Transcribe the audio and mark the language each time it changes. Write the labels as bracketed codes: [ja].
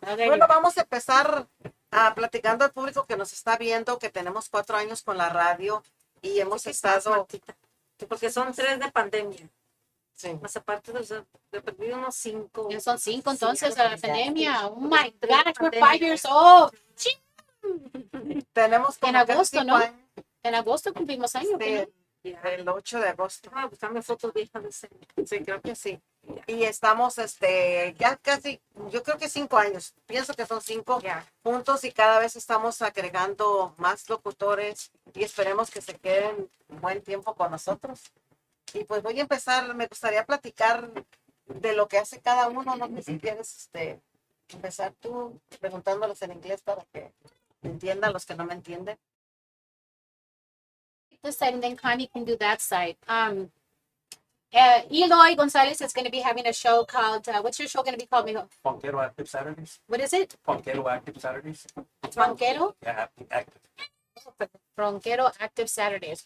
[es] Bueno, vamos a empezar platicando al público que nos está viendo, que tenemos 4 años con la radio y hemos estado... Porque son 3 de pandemia. Sí. Más aparte de perdido unos 5. Ya son 5 entonces de la pandemia. [en] Oh my gosh, we're 5 years old. [es] Tenemos como En agosto, 5 ¿no? años. En agosto cumplimos años. ¿no? El 8 de agosto. Voy a buscarme fotos viejas de ese. Sí, creo que sí. Y estamos ya casi, yo creo que 5 años. Pienso que son 5 juntos y cada vez estamos agregando más locutores y esperemos que se queden un buen tiempo con nosotros. Y pues voy a empezar, me gustaría platicar de lo que hace cada uno, no sé si quieres empezar tú preguntándolos en inglés para que entiendan los que no me entienden. [en] This side, and then Connie can do that side. Eloy Gonzalez is going to be having a show called, what's your show going to be called, mijo? Funkero Active Saturdays. What is it? Funkero Active Saturdays. Ronquero? Yeah, active. Ronquero Active Saturdays.